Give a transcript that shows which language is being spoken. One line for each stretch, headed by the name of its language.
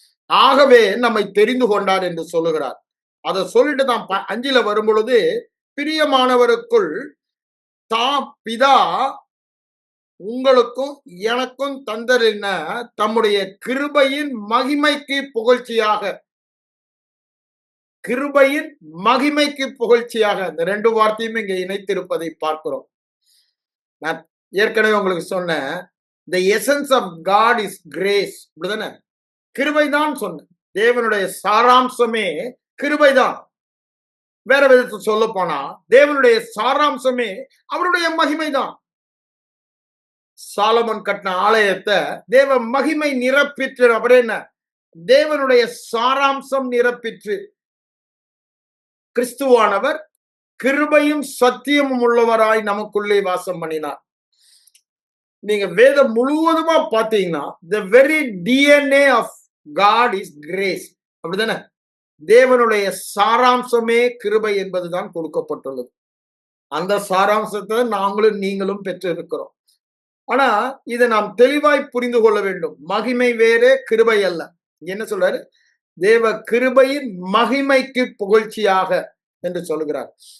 Tamil: ஆகவே நம்மை தெரிந்து கொண்டார் என்று சொல்லுகிறார். அதை சொல்லிட்டு தான் 5 வரும் பொழுது, பிரியமானவருக்குள் தாம் பிதா உங்களுக்கும் எனக்கும் தந்தரின தம்முடைய கிருபையின் மகிமைக்கு புகழ்ச்சியாக, கிருபையின் மகிமைக்கு புகழ்ச்சியாக, இந்த 2 வார்த்தையும் இங்க இணைத்திருப்பதை பார்க்கிறோம். நான் ஏற்கனவே உங்களுக்கு சொன்னேன்,
English: the essence of God is grace,
Tamil: இப்படிதானே? கிருபைதான் சொன்னேன். தேவனுடைய சாராம்சமே கிருபைதான். வேற விதத்தை சொல்ல போனா தேவனுடைய சாராம்சமே அவருடைய மகிமைதான். சாலமன் கட்டின ஆலயத்தை தேவ மகிமை நிரப்பிற்று. அப்படியே என்ன? தேவனுடைய சாராம்சம் நிரப்பிற்று. கிறிஸ்துவானவர் கிருபையும் சத்தியமும் உள்ளவராய் நமக்குள்ளே வாசம் பண்ணினார். நீங்க வேதம் முழுவதுமா பாத்தீங்கன்னா,
English: the very DNA of God is grace,
Tamil: அப்படிதானே? தேவனுடைய சாராம்சமே கிருபை என்பதுதான் கொடுக்கப்பட்டுள்ளது. அந்த சாராம்சத்தை நாங்களும் நீங்களும் பெற்று இருக்கிறோம். ஆனா இதை நாம் தெளிவாய் புரிந்து கொள்ள வேண்டும். மகிமை வேறே, கிருபை அல்ல. என்ன சொல்றாரு? தேவ கிருபையின் மகிமைக்கு புகழ்ச்சியாக என்று சொல்லுகிறார்.